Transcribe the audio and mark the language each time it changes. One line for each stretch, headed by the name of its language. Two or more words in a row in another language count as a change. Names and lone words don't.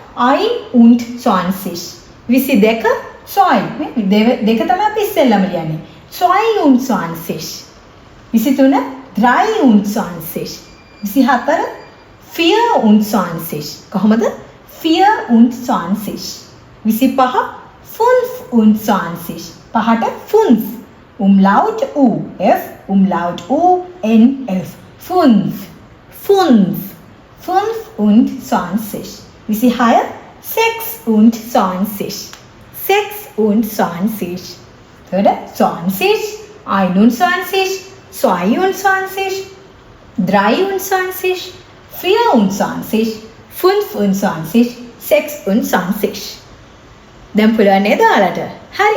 Sinhala: 21 22 දෙක තමයි අපි ඉස්සෙල්ලාම ලියන්නේ 22 23 23 24 24 කොහොමද 24 25 25 පහට 5 umlaut u f umlaut u n f 5 25 26 26 26 oder 20 21 22 23 24 25 26 දැන් පුළුවන් නේද ඔයාලට? හරි.